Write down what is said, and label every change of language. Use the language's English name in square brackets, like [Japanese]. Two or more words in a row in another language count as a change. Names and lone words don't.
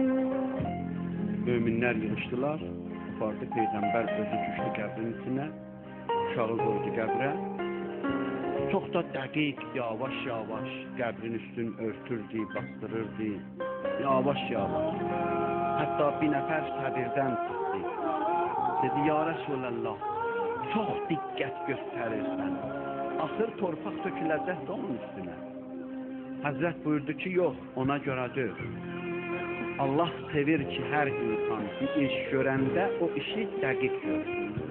[Azerbaijani] Müminler yığıştılar, apardı Peygamber özü düştü qəbrin içine, uşağı koydu qəbrə. Çok da dəqiq, yavaş yavaş qəbrin üstünü örtürdü, bastırırdı, yavaş yavaş. Hatta bir nəfər səbirdən çıxdı. Dedi [Arabic] يا رسول الله, [Azerbaijani] çok diqqət göstərirsən. Axır torpaq töküləcək də onun üstüne. Həzrət buyurdu ki yok, ona görədir. Allah sevir ki her insan bir iş görəndə o işi dəqiq görsün.